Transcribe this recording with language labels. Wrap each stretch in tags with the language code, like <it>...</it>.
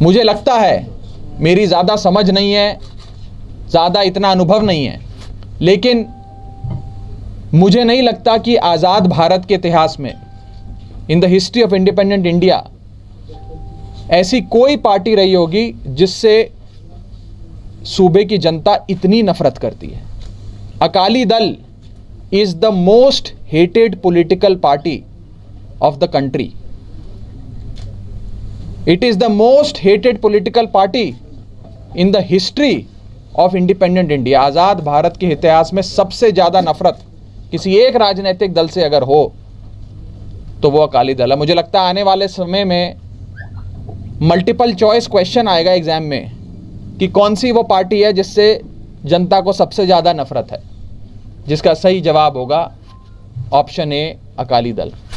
<hi>मुझे लगता है, मेरी ज़्यादा समझ नहीं है, ज़्यादा इतना अनुभव नहीं है, लेकिन मुझे नहीं लगता कि आज़ाद भारत के इतिहास में,</hi> <en>in the history of independent India,</en> <hi>ऐसी कोई पार्टी रही होगी जिससे सूबे की जनता इतनी नफरत करती है।</hi> <en>Akali Dal is the most hated political party of the country. It is the most hated political party in the history of independent India.</en> <hi>आज़ाद भारत के इतिहास में सबसे ज़्यादा नफरत किसी एक राजनीतिक दल से अगर हो तो वो अकाली दल है। मुझे लगता है आने वाले समय में मल्टीपल चॉइस क्वेश्चन आएगा एग्जाम में कि कौन सी वो पार्टी है जिससे जनता को सबसे ज़्यादा नफरत है, जिसका सही जवाब होगा ऑप्शन ए, अकाली दल।</hi>